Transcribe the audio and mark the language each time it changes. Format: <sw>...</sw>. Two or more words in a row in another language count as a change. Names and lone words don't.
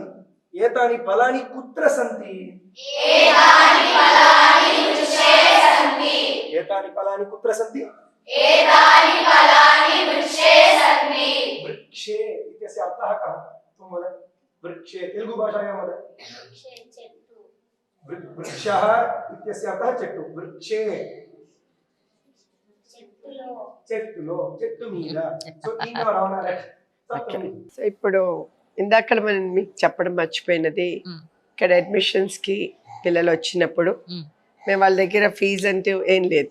<sa>एतानि फलानि कुत्र सन्ति? एतानि फलानि कुत्र सन्ति? वृक्षे इत्यस्य अर्थः कः? त्वं वद. वृक्षे तेलुगु भाषायां वद. वृक्षः इत्यस्य अर्थः చెట్టు.</sa> <te>वृक्षे చెట్టు మీద.</te> <en>So in your honour.</en> <te>సో ఇప్పుడు ఇందాక మనం మీకు చెప్పడం మర్చిపోయినది, ఇక్కడ అడ్మిషన్స్ కి పిల్లలు వచ్చినప్పుడు మేము వాళ్ళ దగ్గర ఫీజు అంటే ఏం లేదు.</te>